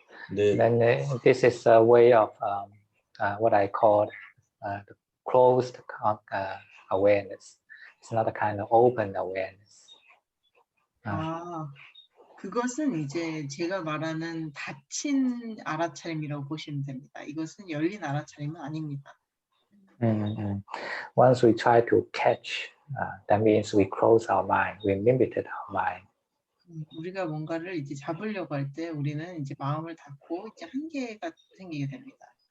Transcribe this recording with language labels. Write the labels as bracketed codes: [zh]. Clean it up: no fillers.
[en] Then this is a way of what I call the closed awareness. It's not a kind of open awareness. [ko] 그것은 이제 제가 말하는 닫힌 알아차림이라고 보시면 됩니다. 이것은 열린 알아차림은 아닙니다. [en] Once we try to catch, that means we close our mind, we limited our mind. [ko] 우리가 뭔가를 이제 잡으려고 할 때 우리는 이제 마음을 닫고 이제 한계가 생기게 됩니다.